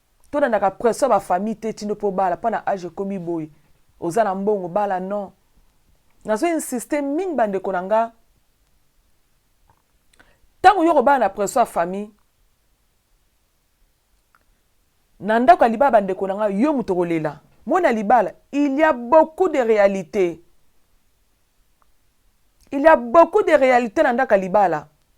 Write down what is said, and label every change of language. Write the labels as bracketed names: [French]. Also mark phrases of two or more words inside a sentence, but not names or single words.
[Lingala] To na naka pression ba famille te, ti ndo po bala, pa na âge ekomi boye. Oza na mbongo, bala, non. Nazo insister mingi bandeko na nga. Tango yo kobala na pression ya famille, na ndako ya libala bandeko na nga, yo moto kolela. Mona libala, [French] il y a beaucoup de réalités. Il y a beaucoup de réalités [Lingala] na ndako ya libala.